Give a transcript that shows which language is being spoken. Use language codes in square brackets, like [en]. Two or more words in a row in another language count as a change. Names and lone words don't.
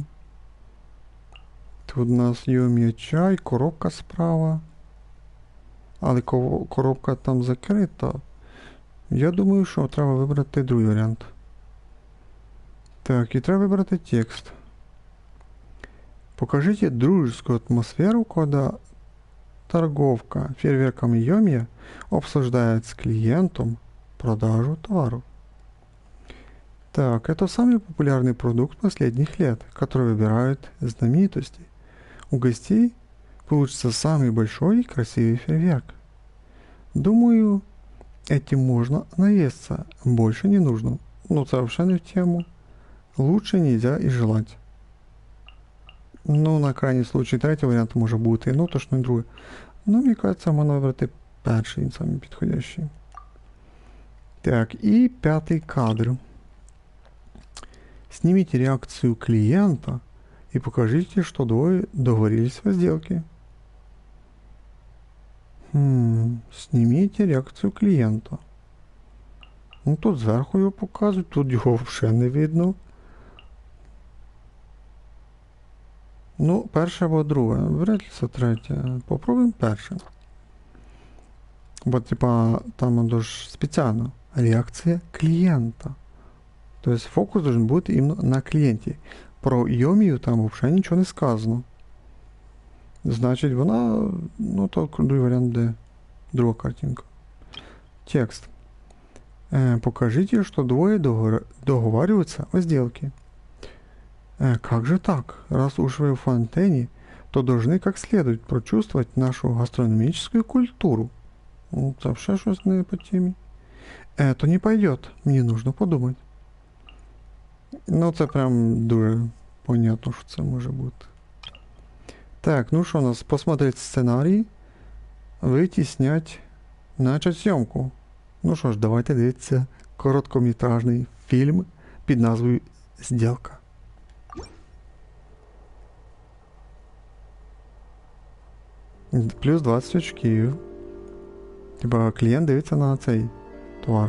[uk] Тут у нас Йомія чай, коробка справа. Але коробка там закрита. Я думаю, що треба вибрати другий варіант. Так, і треба вибрати текст. [ru] Покажите дружескую атмосферу, когда торговка фейерверками Йомия обсуждает с клиентом продажу товаров. Так, это самый популярный продукт последних лет, который выбирают знаменитости. У гостей получится самый большой и красивый фейерверк. Думаю, этим можно наесться, больше не нужно. Ну, это вообще не в тему. Лучше нельзя и желать. [uk] Ну, на крайній случай, третій варіант може бути, ну, точно не другий. Ну, мені кажеться, можна вибрати перший, він самий підходящий. Так, і п'ятий кадр. [ru] Снимите реакцию клиента и покажите, что двое договорились о сделке. [uk] Снимите реакцію клієнта. Ну, тут зверху його показують, тут його взагалі не видно. Ну, перше або друге. Вряд ли це третє. Попробуємо перше. Бо, типа, там дуже спеціально. Реакція клієнта. Тобто фокус должен бути іменно на клієнті. Про Йомію там взагалі нічого не сказано. Значить, вона, ну, то другий варіант, де друга картинка. Текст. [ru] Покажите, что двое договариваются о сделке. Как же так? Раз уж вы в фонтене, то должны как следует прочувствовать нашу гастрономическую культуру. [uk] Ну, це ще щось не по темі. [ru] Это не пойдет, [uk] мені нужно подумати. Ну, це прям дуже понятно, що це може бути. Так, ну що у нас? [ru] Посмотреть сценарий, выйти, снять начать зйомку. [uk] Ну що ж, давайте дивитися короткометражний фільм під назвою «Зділка». Плюс 20 очків. Типа клієнт дивиться на цей товар.